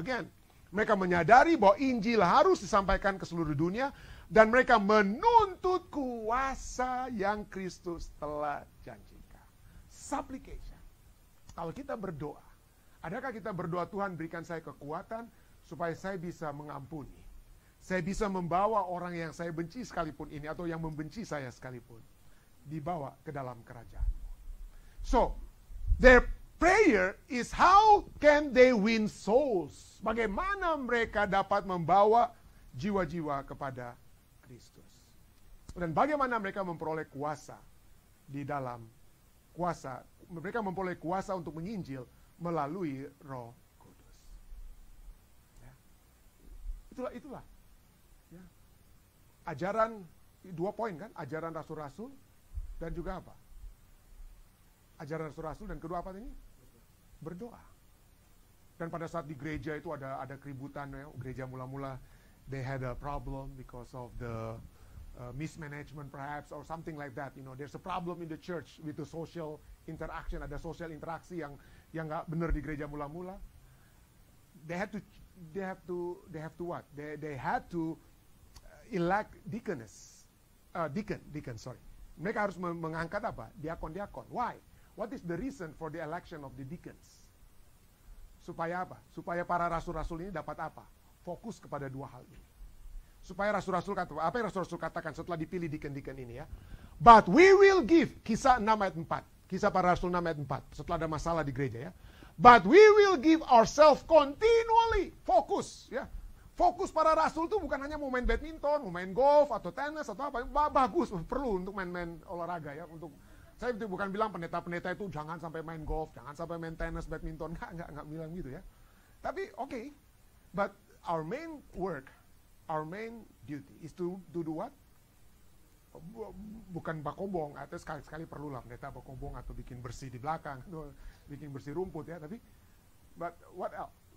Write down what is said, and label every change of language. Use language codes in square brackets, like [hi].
[id] Again, mereka menyadari bahwa Injil harus disampaikan ke seluruh dunia, dan mereka menuntut kuasa yang Kristus telah janjikan. Supplication. Kalau kita berdoa, adakah kita berdoa, Tuhan berikan saya kekuatan supaya saya bisa mengampuni, saya bisa membawa orang yang saya benci sekalipun ini, atau yang membenci saya sekalipun, dibawa ke dalam kerajaan-Mu. [en] So, their prayer is how can they win souls? [id] Bagaimana mereka dapat membawa jiwa-jiwa kepada Kristus. Dan bagaimana mereka memperoleh kuasa di dalam kuasa. Mereka memperoleh kuasa untuk menginjil melalui Roh Kudus. Ya. Itulah. Ya. Ajaran, 2 poin kan? Ajaran rasul-rasul dan juga apa? Ajaran rasul-rasul dan kedua apa ini? Berdoa. Dan pada saat di gereja itu ada keributan, ya. Gereja mula-mula [en] they had a problem because of the mismanagement perhaps or something like that. You know, there's a problem in the church with the social interaction. [id] Ada sosial interaksi yang nggak benar di gereja mula-mula. [en] They had to they have to what? They had to elect deaconess. Deacon, sorry. [id] Mereka harus mengangkat apa? Diakon-diakon. [en] Why? What is the reason for the election of the deacons? [id] Supaya apa? Supaya para rasul-rasul ini dapat apa? Fokus kepada dua hal ini. Supaya rasul-rasul kata, apa yang rasul-rasul katakan setelah dipilih deacon-deacon ini ya? [en] But we will give, [id] kisah 6 ayat 4. Kisah para rasul 6 ayat 4. Setelah ada masalah di gereja ya. [en] But we will give ourselves continually. [id] Fokus ya. Fokus para rasul itu bukan hanya mau main badminton, mau main golf atau tenis atau apa. Bagus, perlu untuk main-main olahraga ya. Untuk saya itu bukan bilang pendeta-pendeta itu jangan sampai main golf, jangan sampai main tenis, badminton. Enggak bilang gitu ya. Tapi oke. [en] But our main work, our main duty is to do what? [id] Bukan bakobong, atau sekali-sekali perlulah pendeta bakobong atau bikin bersih di belakang, bikin bersih rumput ya, tapi [en] but what else?